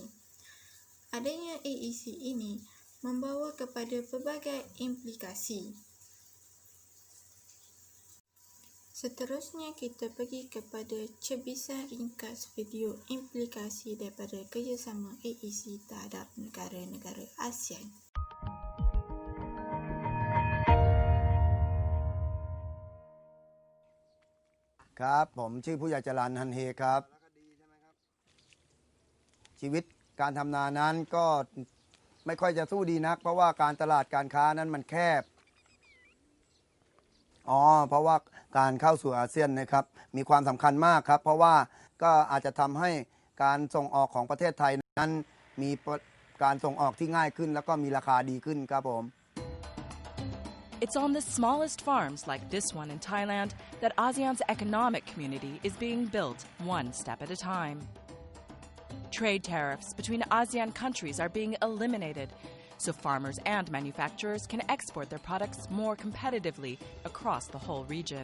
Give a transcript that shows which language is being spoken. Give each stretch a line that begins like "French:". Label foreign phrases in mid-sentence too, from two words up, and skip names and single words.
Malay: Adanya AEC ini membawa kepada pelbagai implikasi. Seterusnya kita pergi kepada cebisan ringkas video implikasi daripada kerjasama AEC terhadap negara-negara ASEAN.
Thai: ผมชื่อผู้ใหญ่จรัญฮันเฮครับชีวิตการทำนานั้นก็ไม่ค่อยจะสู้ดีนักเพราะว่าการตลาดการค้านั้นมันแคบ เพราะว่าการเข้าสู่อาเซียนนะครับมีความสำคัญมากครับเพราะว่าก็อาจจะทำให้การส่งออกของประเทศไทยนั้นมีการส่งออกที่ง่ายขึ้นแล้วก็มีราคาดีขึ้นครับผม
English: It's on the smallest farms like this one in Thailand that ASEAN's economic community is being built one step at a time. Trade tariffs between ASEAN countries are being eliminated, so farmers and manufacturers can export their products more competitively across the whole region.